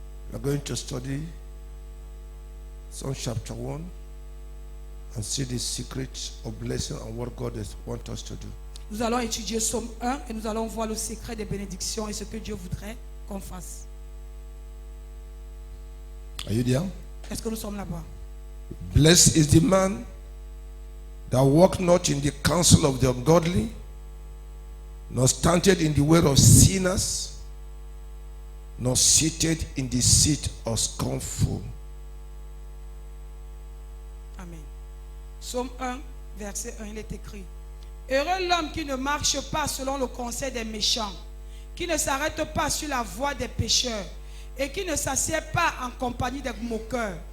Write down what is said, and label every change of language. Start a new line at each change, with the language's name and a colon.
English: We are going to study Psalm chapter 1 and see the secret of blessing and what God wants us to do.
French: Nous allons étudier Psaume 1 et nous allons voir le secret des bénédictions et ce que Dieu voudrait qu'on fasse.
English: Are you there?
French: Est-ce que nous sommes là-bas?
English: Blessed is the man that walk not in the counsel of the ungodly, nor standeth in the way of sinners, nor seated in the seat of scornful. Amen.
French: Psaume 1, verset 1, il est écrit: Heureux l'homme qui ne marche pas selon le conseil des méchants, qui ne s'arrête pas sur la voie des pécheurs et qui ne s'assied pas en compagnie des moqueurs.